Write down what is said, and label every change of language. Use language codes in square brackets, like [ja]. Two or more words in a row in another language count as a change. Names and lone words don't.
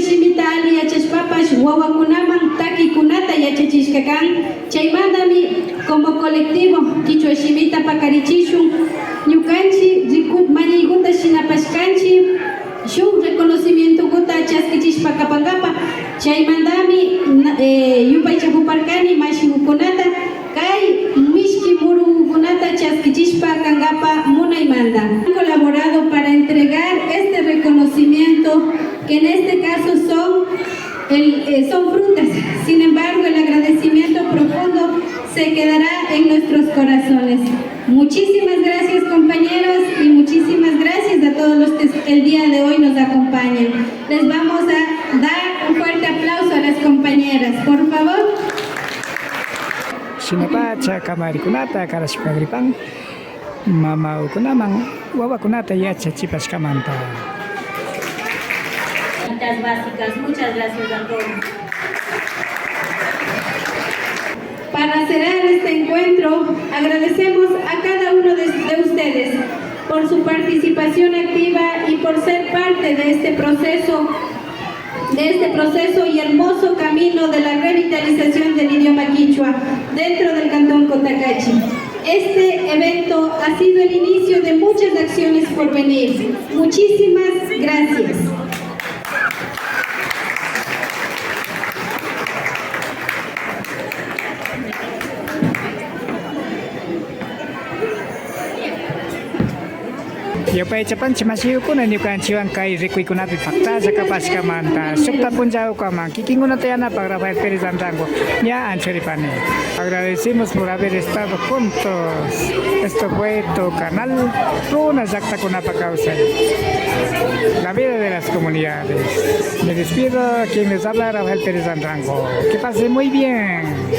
[qu] shimita ali yachashpapash, wawakunaman takikunata yachachishkakan, chaymandami [es] como colectivo [qu] kichwa shimita pakarichishu, ñukanchi mañaykuta shinapashkanchi, shuk reconocimiento kuta chaskichishpakapangapa, chaymandami yupaychapuparkani mashigukunata, kay mishki murugunata chaskichishpakangapa munaymanta. [es] Han colaborado para entregar este reconocimiento, que en este caso son frutas. Sin embargo, el agradecimiento profundo se quedará en nuestros corazones. Muchísimas gracias, compañeros, y muchísimas gracias a todos los que el día de hoy nos acompañan. Les vamos a dar un fuerte aplauso a las compañeras, por favor. [qu] Shinapacha kamarikunata karashpagripan mamaukunaman wawakunata yachachipashkamanta. [es] Básicas. Muchas gracias a todos. Para cerrar este encuentro, agradecemos a cada uno de ustedes por su participación activa y por ser parte de este proceso y hermoso camino de la revitalización del idioma quichua dentro del Cantón Cotacachi. Este evento ha sido el inicio de muchas acciones por venir. Muchísimas gracias. [qu] Yopay chapanchi masiyukuna ñukanchiwan kay rikuykunapi paqtasha kapashkamanta sukta punchawkaman kikinkunata yanapaq Rafael Pérez Andrango ña anchuripani. [es] Agradecimos por haber estado juntos. Esto fue tu canal Runa Llaqtakunapa Kawsay, la vida de las comunidades. Me despido, quien les habla Rafael Pérez Andrango. Que pase muy bien.